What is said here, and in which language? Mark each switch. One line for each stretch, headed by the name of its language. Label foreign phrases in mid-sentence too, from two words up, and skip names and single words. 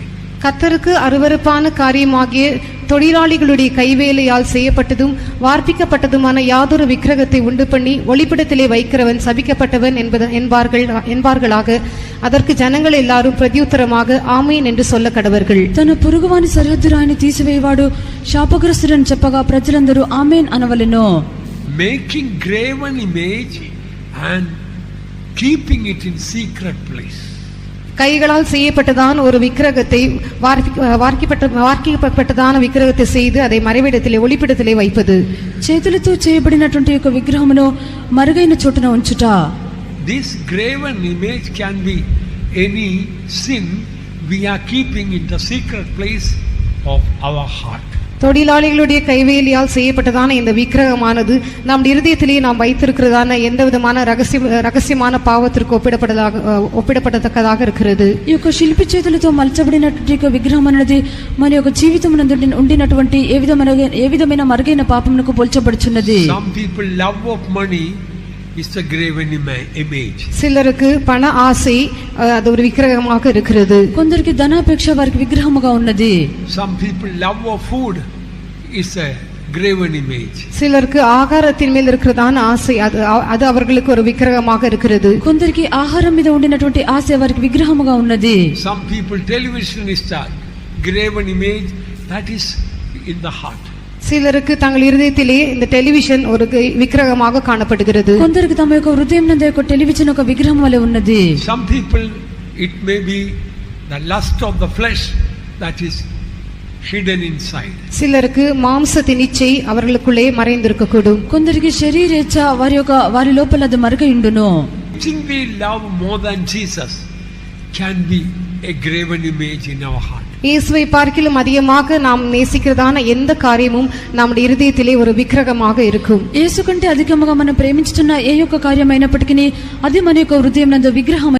Tamil: கர்த்தருக்கு அருவருப்பான காரியமாகிய தொழிலாளிகளுடைய கைவேலையால் செய்யப்பட்டதும் வார்ப்பிக்கப்பட்டதுமான யாதொரு விக்கிரகத்தை உண்டு பண்ணி ஒளிப்பிடத்திலே வைக்கிறவன் சபிக்கப்பட்டவன் என்பார்களாக. அதற்கு ஜனங்கள் எல்லாரும் பிரதியுத்தரமாக ஆமேன் என்று சொல்ல கடவர்கள்.
Telugu: తన పొరుగువాని సరిహద్దురాయిని తీసివేయవాడు శాపగ్రస్తుడని చెప్పగా ప్రజలందరూ ఆమేన్ అనవలెను.
English: Making graven image and keeping it in secret place.
Tamil: கைகளால் செய்யப்பட்டதான ஒரு விக்கிரகத்தை వార్కిக்கப்பட்டதான విగ్రహத்தை செய்து அதை మறைవిடத்திலே ఒలిపిడத்திலே வைப்பது.
Telugu: చేతులతో చేయబడినటువంటి ఒక విగ్రహమును మరుగైన చోటున ఉంచుట.
English: This graven image can be any sin we are keeping in the secret place of our heart.
Tamil: தொழிலாளிகளுடைய கைவேலியால் செய்யப்பட்டதான இந்த விக்கிரகமானது நம் இருதயத்திலே நாம் வைத்திருக்கிறதான எந்த விதமான ரகசியமான பாவத்திற்கு ஒப்பிடப்படத்தக்கதாக இருக்கிறது.
Telugu: ఈ యొక్క శిల్పి చేతులతో మలచబడినటువంటి విగ్రహం అనేది మన యొక్క జీవితమునందు ఉండినటువంటి ఏ విధమైన మరుగైన పాపమునకు పోల్చబడుచున్నది.
English: Some people love of money is a graven image.
Tamil: சிலருக்கு பண ஆசை அது ஒரு விக்கிரகமாக இருக்கிறது.
Telugu: కొందరికి ధనాపేక్ష వారికి విగ్రహముగా ఉన్నది.
English: Some people love of food is a graven image.
Tamil: சிலருக்கு ஆகாரத்தின் மேல் இருக்கிறதான ஆசை அது அவர்களுக்கு ஒரு விக்கிரகமாக இருக்கிறது.
Telugu: కొందరికి ఆహారం మీద ఉండినటువంటి ఆశ వారికి విగ్రహముగా ఉన్నది.
English: Some people television is a graven image that is in the heart.
Tamil: சிலருக்கு தங்கள் இருதயத்திலே இந்த டெலிவிஷன் ஒரு விக்கிரகமாக காணப்படுகிறது.
Telugu: కొందరికి తమ యొక్క హృదయం నందు ఒక టెలివిజన్ ఒక విగ్రహం వలె ఉన్నది.
English: Some people it may be the lust of the flesh that is hidden inside.
Tamil: சிலருக்கு மாம்சத்தின் இச்சை அவர்களுக்குள்ளே மறைந்திருக்கக்கூடும்.
Telugu: కొందరికి శరీరేచ్ఛ వారి లోపల అది మరుగై ఉండును.
English: Think we love more than Jesus can be a graven image in our heart.
Tamil: இயேசுவை பார்க்கிலும் அதிகமாக நாம் நேசிக்கிறதான எந்த காரியமும் நம்முடைய இருதயத்திலே ஒரு விக்கிரகமாக இருக்கும்.
Telugu: యేసు కంటే అధికముగా మనం ప్రేమించుతున్న ఏ యొక్క కార్యం అయినప్పటికీ అది మన యొక్క హృదయం నందు విగ్రహం